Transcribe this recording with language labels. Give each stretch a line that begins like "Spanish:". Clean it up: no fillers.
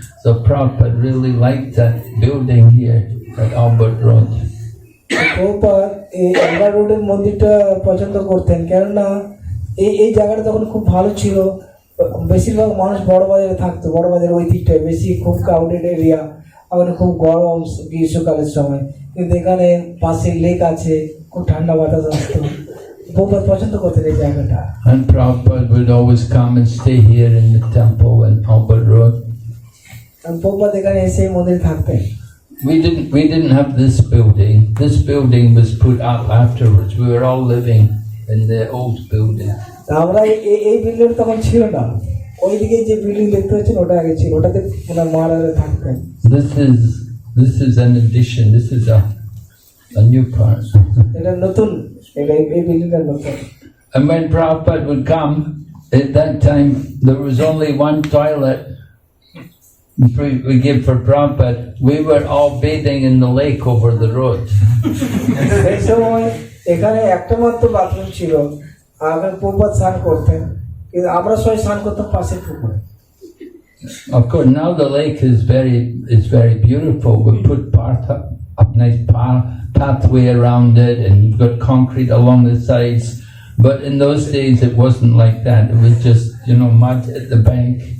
English: So Prabhupada really liked that building here at Albert Road.
Bangla: Prabhupada এই Albert রোডের মন্দিরটা পছন্দ করতেন, কেননা এই জায়গাটা তখন খুব ভালো ছিল। বেশিরভাগ মানুষ বড় বাজারে থাকতো, বড় বাজারের ওই দিকটায় বেশি খুব
English: crowded area,
Bangla: ওখানে খুব গরম গ্রীষ্মকালের সময়, কিন্তু এখানে পাশে লেক আছে, খুব ঠান্ডা বাতাস আসতো। প্রভুপাদ পছন্দ করতেন এই জায়গাটা।
English: And Prabhupada would always come and stay here in the temple in Albert Road.
Bangla: Prabhupada এখানে এসে মন্দিরে থাকতেন।
English: We didn't have this building. This building was put up afterwards. We were all living in the old building.
Bangla: আমরা এই building তখন ছিল না, ওইদিকে যে বিল্ডিং দেখতে পাচ্ছেন ওটা আগে ছিল, ওটাতে ওনার মহারাজা থাকতেন।
English: This is an addition. This is a new part.
Bangla: এটা নতুন, এই বিল্ডিংটা নতুন।
English: And when Prabhupada would come, at that time there was only one toilet we give for Prabhupada. We were all bathing in the lake over the road.
Bangla: সেই সময় এখানে একটা মাত্র বাথরুম ছিল, আর প্রভুপাদ স্নান করতেন, কিন্তু আমরা সবাই স্নান করতাম পাশের পুকুরে।
English: Of course, now the lake is very beautiful. We put a nice pathway around it, and you've got concrete along the sides. But in those days, it wasn't like that. It was just mud at the bank.